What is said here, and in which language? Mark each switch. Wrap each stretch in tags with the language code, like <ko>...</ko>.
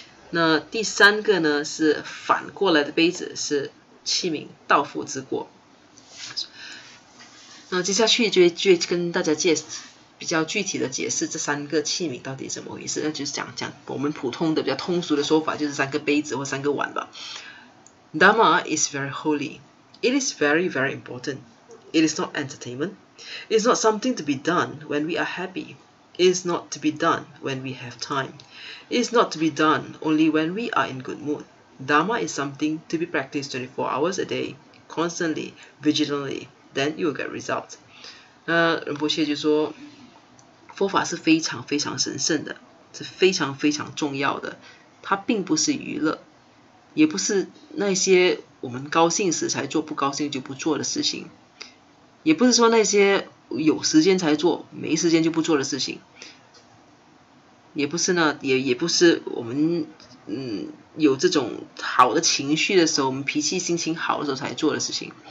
<zh>那第三个呢是反过来的杯子，是器皿倒覆之过。那接下去就会跟大家比较具体的解释这三个器皿到底怎么回事。那就是讲我们普通的比较通俗的说法，就是三个杯子或三个碗吧。</zh> <en>Dharma is very holy. It is very, very important. It is not entertainment. It is not something to be done when we are happy. It is not to be done when we have time. It is not to be done only when we are in good mood. Dharma is something to be practiced 24 hours a day, constantly, vigilantly. Then you will get results.</en> <zh>仁波切就说，佛法是非常非常神圣的，是非常非常重要的。它并不是娱乐，也不是那些我们高兴时才做，不高兴就不做的事情，也不是说那些有时间才做，没时间就不做的事情，也不是也不是我们有这种好的情绪的时候，我们脾气心情好的时候才做的事情。</zh>